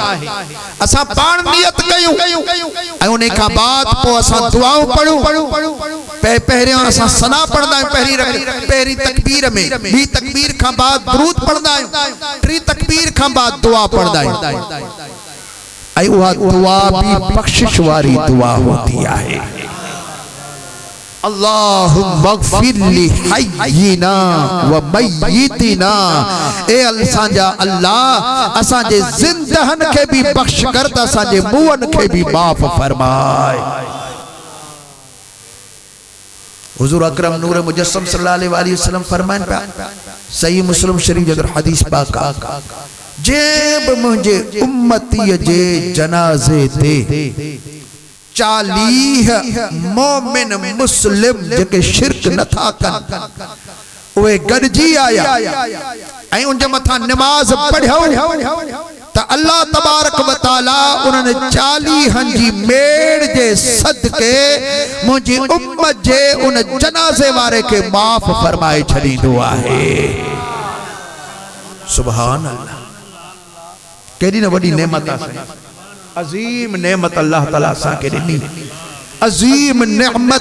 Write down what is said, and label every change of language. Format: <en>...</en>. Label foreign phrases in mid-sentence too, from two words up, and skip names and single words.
<sd>असां पाण नियत कयूं ऐं उन खां बाद पोइ असां दुआऊं पढ़ूं। पहिरियों असां सना पढ़ंदा आहियूं, पहिरीं तकबीर में, ॿी तकबीर खां बाद दुरूद पढ़ंदा आहियूं, टी तकबीर खां बाद दुआ पढ़ंदा आहियूं। ऐं उहा दुआ भी बख्शिश वारी दुआ होती आहे।</sd> <ar>اللهم اغفر لي حينا وميتنا,</ar> <sd>ए असांजा अल्लाह असांजे जिंदहन के भी बख्श कर, त असांजे मुअन के भी माफ़ फरमाए। हुज़ूर अकरम नूर मुजस्सम</sd> <ar>صلى الله عليه وسلم</ar> <sd>फरमाइन पिया, सही मुस्लिम शरीफ जे अंदर हदीस पाक आ, जे मुझे उम्मती जे जनाजे ते 40 मोमिन मुस्लिम जेके शिरक न था कन उहे गॾिजी आया ऐं उन जे मथां नमाज पढ़ियो त</sd> <ar>الله تبارك وتعالى</ar> <sd>उन्हनि 40 जी मेड़ जे सदके मुंहिंजी उम्मत जे उन जनाज़े वारे के माफ़ फरमाए छॾींदो आहे।</sd> <ar>سبحان الله,</ar> <sd>केॾी न वॾी नेमत आहे, अजीम नेमत अल्लाह ताला असांखे ॾिनी, अजीम नेमत।</sd>